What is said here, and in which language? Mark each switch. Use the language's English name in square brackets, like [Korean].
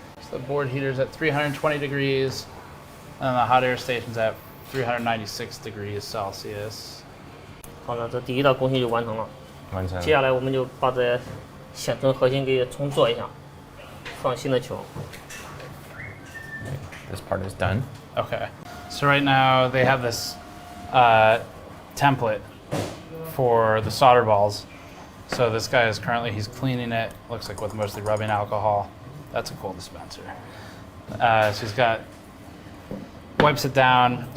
[English] The board heater's at 320 degrees, and the hot air station's at 396 degrees Celsius. [Chinese] 好了，这第一道工序就完成了。完成了。接下来我们就把这显存核心给重做一下，放新的球。 [English] This part is done. Okay. So right now they have this template for the solder balls. So this guy is currently, he's cleaning it, looks like with mostly rubbing alcohol. That's a cool dispenser. So he's got, wipes it down.